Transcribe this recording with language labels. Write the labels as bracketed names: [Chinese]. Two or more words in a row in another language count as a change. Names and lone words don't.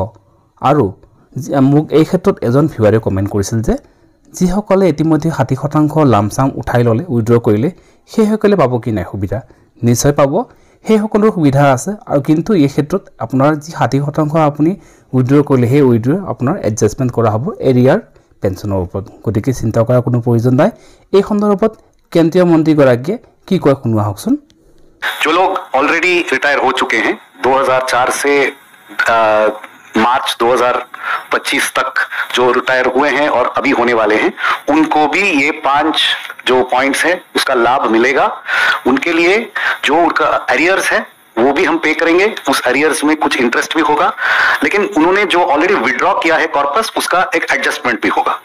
[Assamese] আৰু মোক এই ক্ষেত্ৰত এজন ভিউৱাৰে কমেণ্ট কৰিছিল যে যিসকলে ইতিমধ্যে 60% লামচাম উঠাই ল'লে উইথড্ৰ কৰিলে সেইসকলে পাব কি নাই সুবিধা। নিশ্চয় পাব, সেইসকলৰ সুবিধা আছে আৰু কিন্তু এই ক্ষেত্ৰত আপোনাৰ যি 60% আপুনি উইথড্ৰ কৰিলে সেই উইথড্ৰ আপোনাৰ এডজাষ্টমেণ্ট কৰা হ'ব [English] arrear pensionৰ [Assamese] ওপৰত। গতিকে চিন্তা কৰাৰ কোনো প্ৰয়োজন নাই। এই সন্দৰ্ভত কেন্দ্ৰীয় মন্ত্ৰীগৰাকীয়ে কি কয় শুনোৱা হওকচোন। [Hindi] जो लोग [English] already retire [Hindi] हो चुके हैं 2004 से मार्च 2025 तक जो रिटायर हुए हैं और अभी होने वाले हैं उनको भी ये 5 जो पॉइंट्स है उसका लाभ मिलेगा। उनके लिए जो उनका एरियर्स है वो भी हम पे करेंगे, उस एरियर्स में कुछ इंटरेस्ट भी होगा, लेकिन उन्होंने जो [English] already withdraw [Hindi] किया है कॉर्पस उसका एक एडजस्टमेंट भी होगा।